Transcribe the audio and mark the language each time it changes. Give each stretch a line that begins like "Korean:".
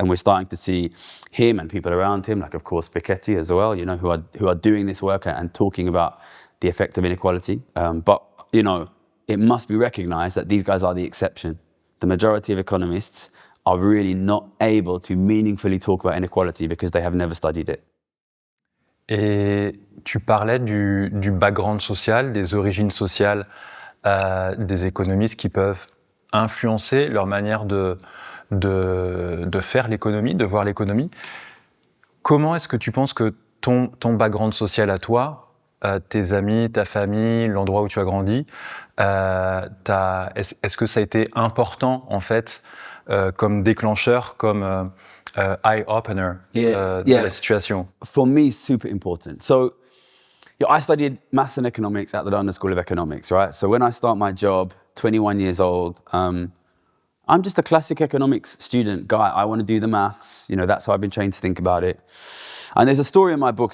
English: And we're starting to see him and people around him, of course Piketty as well, who are doing this work and talking about the effect of inequality. But it must be recognized that these guys are the exception. The majority of economists are really not able to meaningfully talk about inequality because they have never studied it.
French: Et tu parlais du background social, des origines sociales des économistes qui peuvent influencer leur manière de faire l'économie, de voir l'économie. Comment est-ce que tu penses que ton background social à toi, tes amis, ta famille, l'endroit où tu as grandi, est-ce que ça a été important en fait comme déclencheur, comme eye-opener de la situation?
English: For me, super important. So, I studied maths and economics at the London School of Economics, right? So when I start my job, 21 years old, I'm just a classic economics student guy. I want to do the maths. That's how I've been trained to think about it. And there's a story in my book.